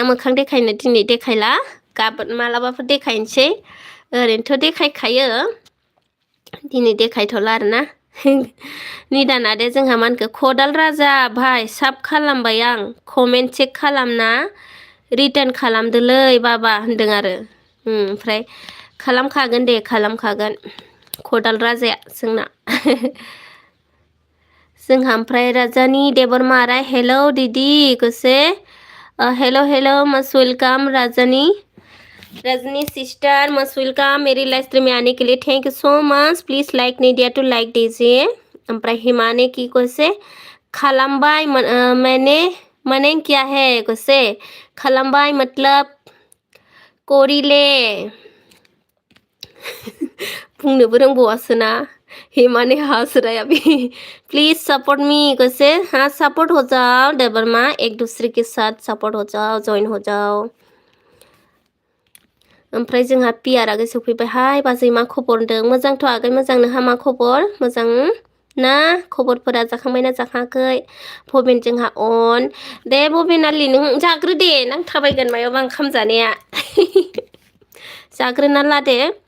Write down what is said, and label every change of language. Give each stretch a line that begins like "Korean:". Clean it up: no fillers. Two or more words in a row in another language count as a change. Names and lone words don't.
Bodo: मोखां देखायनो दिनै देखायला गाबोन मालाबाफोर देखायनोसै ओरैनोथ' देखायखायो दिनै देखायथ'ला आरोना निदाना दे जोंहा मा होनखो खदाल राजा भाइ साब खालामबाय आं
English: comment check
Bodo: खालामना रिटार्न खालामदोलै बाबा होनदों आरो ओमफ्राय खालामखागोन दे खालामखागोन खदाल राजाया जोंना जोंहा ओमफ्राय राजानि देबरमा राय हेलौ दीदी कसे हेलो
English: most welcome
Hindi: रजनी सिस्टर
English: most welcome
Hindi: मेरी
English: life stream
Hindi: में आने के लिए
English: thank you so much
Hindi: प्लीज लाइक नहीं दिया तो लाइक दीजिए
Bodo: ओमफ्राय हिमाने की कसे खालामबाय
Hindi: मैंने क्या है
Bodo: कसे खालामबाय
Hindi: मतलब करिले
Bodo: बुंनोबो रोंबावासो ना हिमाने हासुराया
Hindi: भी प्लीज
English: support me
Hindi: कसे हाँ सपोर्ट हो जाओ देबरमा एक दूसरे के साथ सपोर्ट हो जाओ जॉइन हो जाओ
Bodo: ओमफ्राय जोंहा पियार आगै सफैबाय हाय बाजै मा खबर होनदों मोजांथ' आगै मोजां नोंहा मा खबर मोजां ना खबरफोरा जाखांबायना जाखाङाखै भबेन जोंहा अन दे भबेनालि नों जाग्रो दे नों थाबायगोन मायावबा ओंखाम जानाया जाग्रोना ला दे